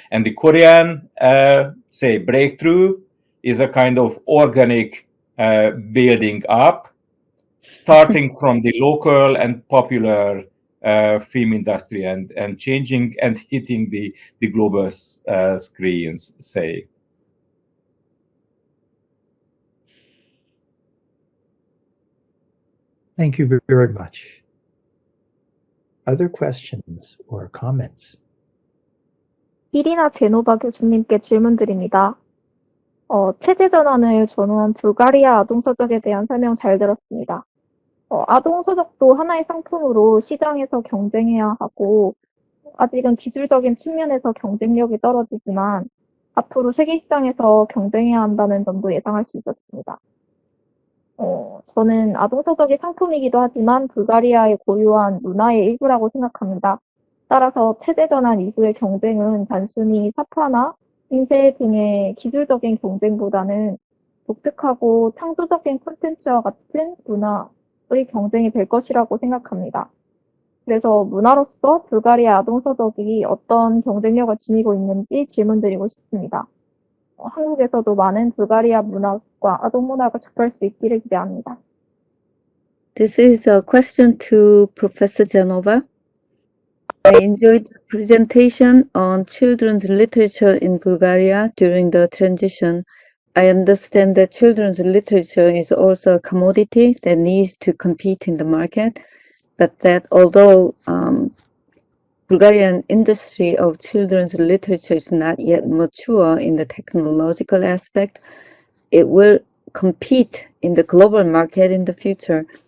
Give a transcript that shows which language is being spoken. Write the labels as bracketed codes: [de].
[en] And the Korean, say, breakthrough is a kind of organic building up, starting from the local and popular film industry and changing and hitting the global screens, say. Thank you very much. Other questions or comments? [ko] 이리나 제노바 교수님께 질문드립니다. 체제 전환을 전후한 불가리아 아동서적에 대한 설명 잘 들었습니다. 아동서적도 하나의 상품으로 시장에서 경쟁해야 하고 아직은 기술적인 측면에서 경쟁력이 떨어지지만 앞으로 세계 시장에서 경쟁해야 한다는 점도 예상할 수 있었습니다. 저는 아동서적이 상품이기도 하지만 불가리아의 고유한 문화의 일부라고 생각합니다. 따라서 체제 전환 이후의 경쟁은 단순히 사파나 인쇄 등의 기술적인 경쟁보다는 독특하고 창조적인 콘텐츠와 같은 문화의 경쟁이 될 것이라고 생각합니다. 그래서 문화로서 불가리아 아동서적이 어떤 경쟁력을 지니고 있는지 질문드리고 싶습니다. 한국에서도 많은 불가리아 문학과 아동 문학을 접할 수 있기를 기대합니다. [en] This is a question to Professor Genova. I enjoyed the presentation on children's literature in Bulgaria during the transition. I understand that children's literature is also a commodity that needs to compete in the market, but that although Bulgarian industry of children's literature is not yet mature in the technological aspect, it will compete in the global market in the future.